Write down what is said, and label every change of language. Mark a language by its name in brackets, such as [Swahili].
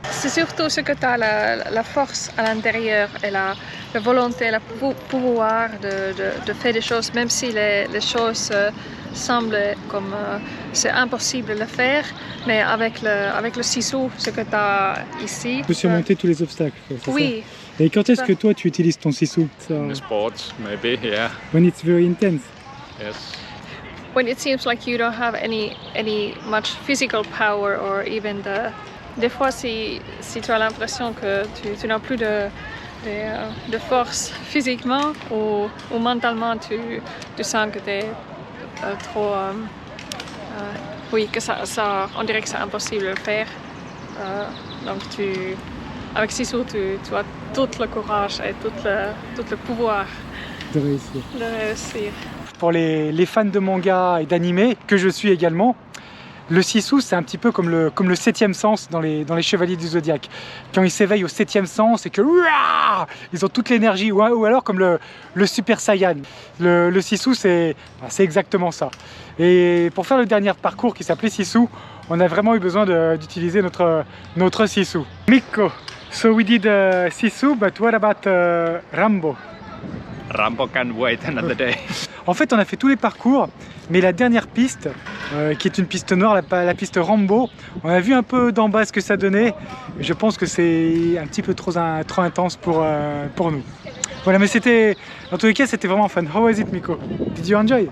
[French] C'est surtout ce que tu as la force à l'intérieur et la volonté, le pouvoir de faire des choses, même si les choses semblent comme c'est impossible de le faire, mais avec le sisu, ce que tu as ici. Tu peux surmonter tous les obstacles. Oui. Ça. Et quand est-ce que toi tu utilises ton sisu? [English] In the sports, maybe, yeah. When it's very intense. Yes. When it seems like you don't have any much physical power or even the... [French] Des fois, si tu as l'impression que tu n'as plus de force physiquement ou mentalement tu sens que tu es trop... oui, que on dirait que c'est impossible de le faire. Donc avec Sisu, tu as tout le courage et tout le pouvoir De réussir. de réussir. Pour les fans de manga et d'anime, que je suis également, le Sisu, c'est un petit peu comme le 7e sens dans les Chevaliers du Zodiaque. Quand ils s'éveillent au 7e sens et que ils ont toute l'énergie, ou alors comme le Super Saiyan. Le Sisu, c'est exactement ça. Et pour faire le dernier parcours qui s'appelait Sisu, on a vraiment eu besoin d'utiliser notre Sisu. [English] Mikko, so we did Sisu, but what about Rambo? Rambo can wait another day. [French] En fait, on a fait tous les parcours, mais la dernière piste, qui est une piste noire, la piste Rambo, on a vu un peu d'en bas ce que ça donnait. Je pense que c'est un petit peu trop intense pour nous. Voilà, mais c'était, en tous les cas, c'était vraiment fun. [English] How was it, Mikko? Did you enjoy?